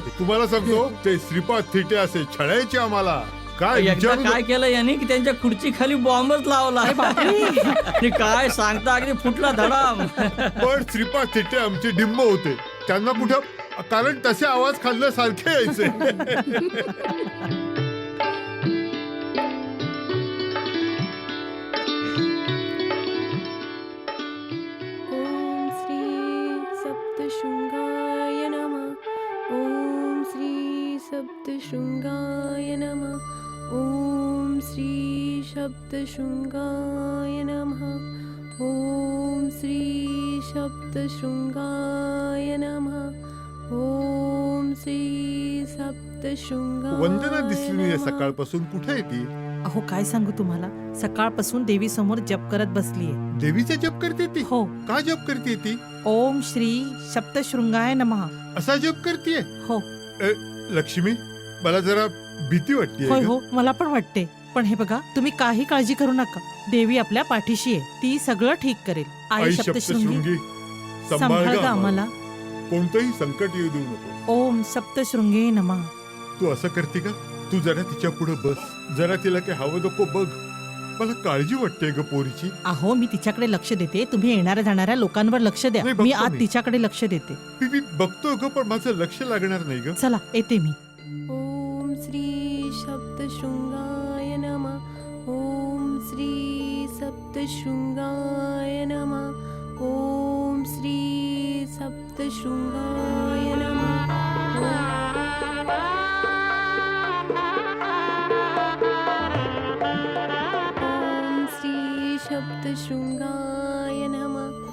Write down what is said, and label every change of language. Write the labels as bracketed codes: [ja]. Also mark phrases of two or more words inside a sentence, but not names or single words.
[mr] तुम्हाला सांगतो, ते श्रीपाद थिटे असे छळायचे आम्हाला. काय एकदा विचारू काय केलं यांनी की त्यांच्या खुर्ची खाली बॉम्बच लावला. आणि काय सांगता, अगदी फुटला धडाम. पण श्रीपाद थिटे आमचे डिंब होते. त्यांना कुठं, कारण तसे आवाज खाल्ल्यासारखे यायचे. [sa] ओम श्री सप्तशृंगाय नमः. ओम श्री सप्तशृंगाय नमः. ओम श्री सप्तशृंगाय नमः. ओम श्री सप्तशृंगाय नमः. ओम श्री सप्तशृंगाय [mr] वंदना दिसली नाही नमः. सकाळपासून. कुठे आहे ती? अहो काय सांगू तुम्हाला, सकाळपासून देवी समोर जप करत बसलीये. देवीचा जप करते ती? हो. का जप करते ती? [sa] ओम श्री सप्तशृंगाय नमः. [mr] असा जप करतेय? हो. लक्ष्मी, मला जरा भीती वाटते. होय हो, मला पण वाटते. पण हे बघा, तुम्ही काही काळजी करू नका. देवी आपल्या पाठीशी आहे, ती सगळं ठीक करेल. आई सप्तशृंगी, सांभाळ गा आम्हाला. कोणतंही संकट येऊ देऊ नको. [sa] ओम सप्तशृंगे नमः. [mr] तू असं करते का? तू जरा तिच्या पुढे बस. जरा तिला काय हवं नको बघ. मला काळजी वाटते ग पोरीची. अहो मी तिच्याकडे लक्ष देते, तुम्ही येणाऱ्या जाणाऱ्या लोकांवर लक्ष द्या. नाही, बघतो मी आत मी. तिच्याकडे लक्ष देते. मी बघतो ग, पण माझं लक्ष लागणार नाही ग. चला येते मी. [sa] ओम श्री सप्तशृंगाय नमः. ओम श्री सप्तशृंगाय नमः. ओम श्री सप्तशृंगाय नमः. ओम श्री सप्तशृंगाय नमः.